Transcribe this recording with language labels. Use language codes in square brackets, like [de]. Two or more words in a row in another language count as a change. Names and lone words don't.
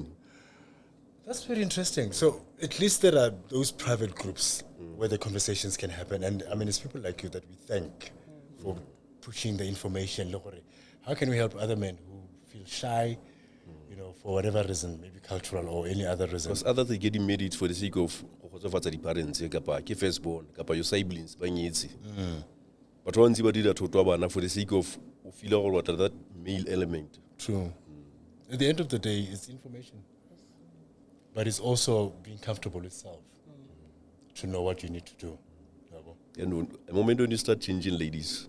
[en] That's very interesting. So at least there are those private groups where the conversations can happen. And I mean, it's people like you that we thank for pushing the information. Look, how can we help other men who feel shy, you know, for whatever reason, maybe cultural or any other reason? Because others are getting married for the sake of the parents, [st] ke firstborn, kapa [en] your siblings, [st] ba nyetse. [en] But once you did that for the sake of feel what that male element. True. At the end of the day, it's information. But it's also being comfortable with self to know what you need to do. And the moment when you start changing ladies,